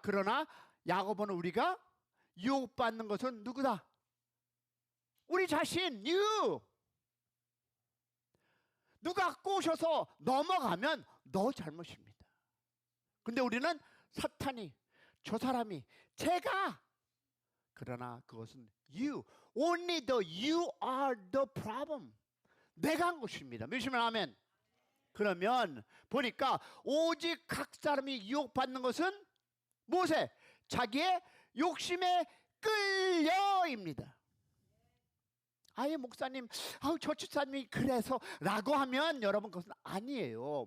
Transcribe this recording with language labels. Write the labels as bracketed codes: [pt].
[ko] 그러나 야고보는 우리가 유혹받는 것은 누구다? 우리 자신, you. 누가 꼬셔서 넘어가면 너 잘못입니다. 근데 우리는 사탄이, 저 사람이, 제가. 그러나 그것은 you. [en] Only you are the problem. [ko] 내가 한 것입니다. 믿으시면 아멘. 그러면 보니까 오직 각 사람이 유혹받는 것은 무엇에? 자기의 욕심에 끌려입니다. 아예 목사님, 저 집사님이 그래서 라고 하면 여러분 그것은 아니에요.